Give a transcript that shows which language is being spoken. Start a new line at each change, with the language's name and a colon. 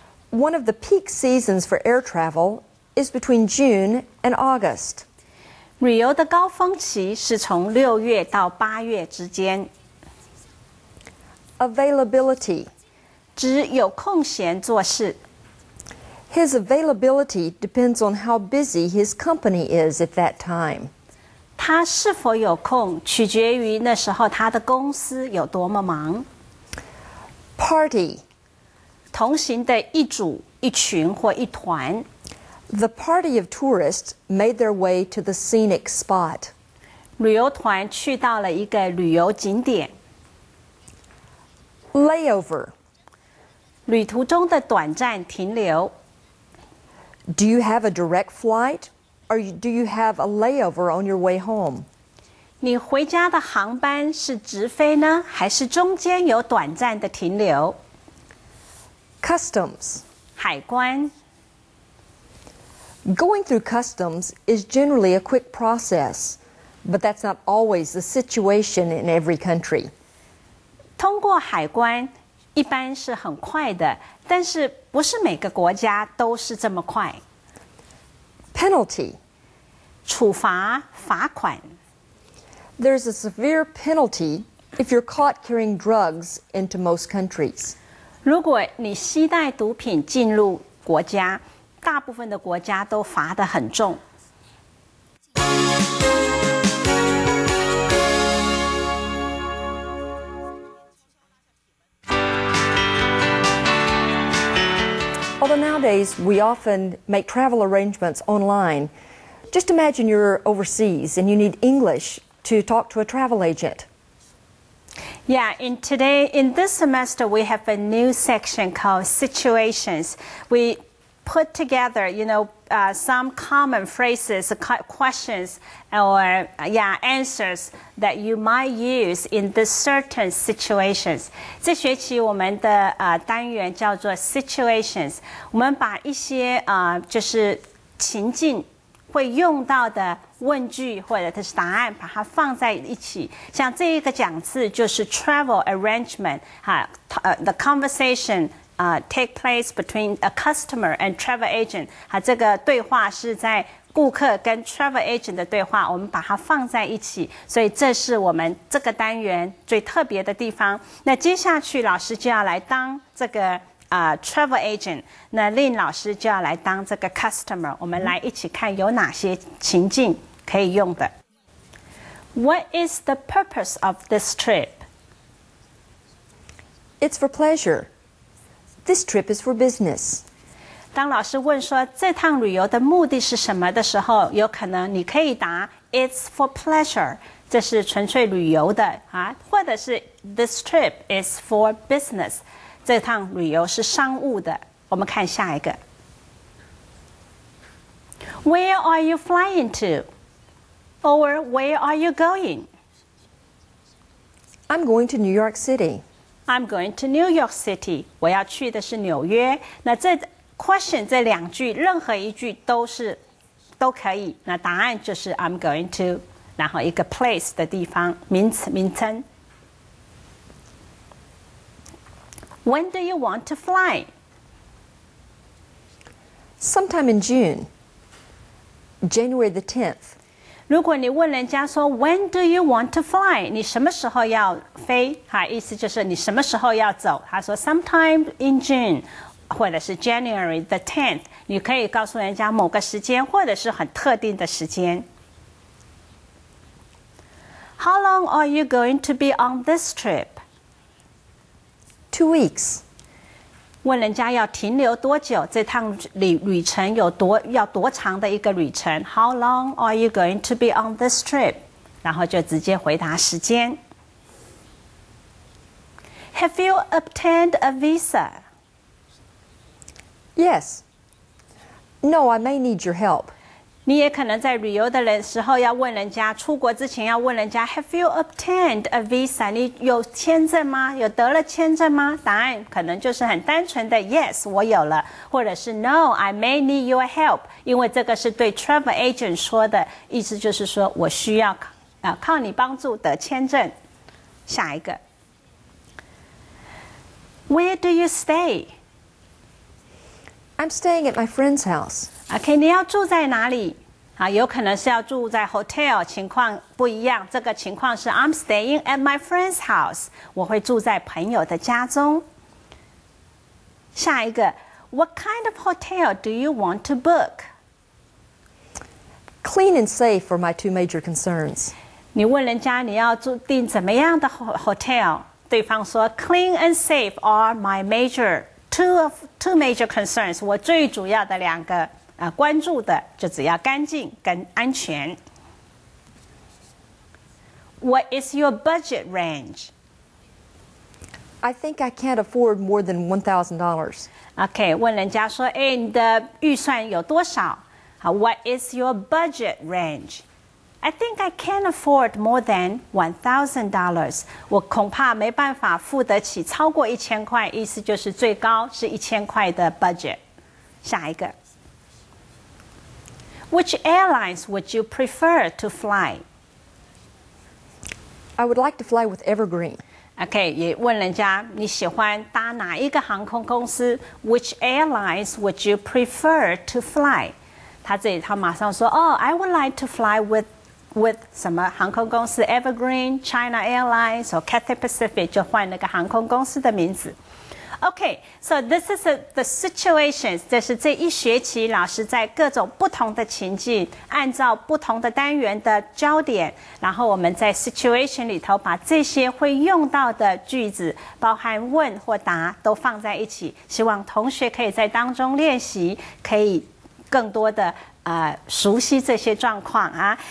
English: One of the peak seasons for air travel is between June and August.
Chinese: 旅游的高峰期是从6月到8月之间。
English: Availability.
Chinese: 指有空闲做事。
English: His availability depends on how busy his company is at that time.
Chinese: 他是否有空，取决于那时候他的公司有多么忙。
English: Party.
Chinese: 同行的一组、一群或一团。
English: The party of tourists made their way to the scenic spot.
Chinese: 旅游团去到了一个旅游景点。
English: Layover.
Chinese: 旅途中的短暂停留。
English: Do you have a direct flight, or do you have a layover on your way home?
Chinese: 你回家的航班是直飞呢，还是中间有短暂的停留？
English: Customs.
Chinese: 海关。
English: Going through customs is generally a quick process, but that's not always the situation in every country.
Chinese: 通过海关一般是很快的，但是不是每个国家都是这么快。
English: Penalty.
Chinese: 处罚、罚款。
English: There's a severe penalty if you're caught carrying drugs into most countries.
Chinese: 如果你携带毒品进入国家，大部分的国家都罚得很重。
English: Although nowadays we often make travel arrangements online, just imagine you're overseas and you need English to talk to a travel agent. Yeah, in this semester, we have a new section called situations. We put together, some common phrases, questions, or answers that you might use in this certain situations.
Chinese: 这学期我们的单元叫做 situations. 我们把一些就是情境会用到的问句或者是答案，把它放在一起。像这一个讲次就是
English: travel arrangement， the conversation take place between a customer and travel agent。
Chinese: 这个对话是在顾客跟 travel agent 的对话，我们把它放在一起，所以这是我们这个单元最特别的地方。那接下去老师就要来当这个travel agent， 那令老师就要来当这个 customer， 我们来一起看有哪些情境可以用的。
English: What is the purpose of this trip? It's for pleasure. This trip is for business.
Chinese: 当老师问说这趟旅游的目的是什么的时候，有可能你可以答
English: It's for pleasure，
Chinese: 这是纯粹旅游的或者是
English: This trip is for business。
Chinese: 这趟旅游是商务的。我们看下一个。
English: Where are you flying to? Or where are you going? I'm going to New York City. I'm going to New York City.
Chinese: 我要去的是纽约。那这 question 这两句，任何一句都可以。那答案就是
English: I'm going to，
Chinese: 然后一个 place 的地方，名称。
English: When do you want to fly? Sometime in June. January the 10th.
Chinese: 如果你问人家说
English: When do you want to fly?
Chinese: 你什么时候要飞？意思就是你什么时候要走？他说
English: Sometime in June，
Chinese: 或者是
English: January the 10th。
Chinese: 你可以告诉人家某个时间，或者是很特定的时间。
English: How long are you going to be on this trip? 2 weeks.
Chinese: 问人家要停留多久？这趟旅程要多长的一个旅程 ？
English: How long are you going to be on this trip?
Chinese: 然后就直接回答时间。
English: Have you obtained a visa? Yes. No, I may need your help.
Chinese: 你也可能在旅游的时候要问人家，出国之前要问人家
English: Have you obtained a visa?
Chinese: 你有签证吗？有得了签证吗？答案可能就是很单纯的 Yes， 我有了，或者是
English: No, I may need your help。
Chinese: 因为这个是对 travel agent 说的，意思就是说我需要靠你帮助得签证。下一个
English: Where do you stay? I'm staying at my friend's house.
Chinese: OK， 你要住在哪里？有可能是要住在 hotel， 情况不一样。这个情况是
English: I'm staying at my friend's house，
Chinese: 我会住在朋友的家中。下一个
English: What kind of hotel do you want to book? Clean and safe are my two major concerns.
Chinese: 你问人家你要订怎么样的 hotel， 对方说
English: Clean and safe are my two major concerns，
Chinese: 我最主要的两个关注的就只要干净跟安全。
English: What is your budget range? I think I can't afford more than $1,000.
Chinese: OK， 问人家说，你的预算有多少？好
English: ，What is your budget range? I think I can't afford more than $1,000.
Chinese: 我恐怕没办法付得起超过1000块，意思就是最高是1000块的 budget。下一个
English: Which airlines would you prefer to fly? I would like to fly with Evergreen.
Chinese: OK， 也问人家你喜欢搭哪一个航空公司 ？
English: Which airlines would you prefer to fly？
Chinese: 他马上说
English: I would like to fly with
Chinese: 什么航空公司 Evergreen, China Airlines 或 Cathay Pacific 就换那个航空公司的名字。
English: Okay, so this is the situations.
Chinese: 这是这一学期老师在各种不同的情境，按照不同的单元的焦点，然后我们在 situation 里头把这些会用到的句子，包含问或答都放在一起，希望同学可以在当中练习，可以更多的熟悉这些状况啊。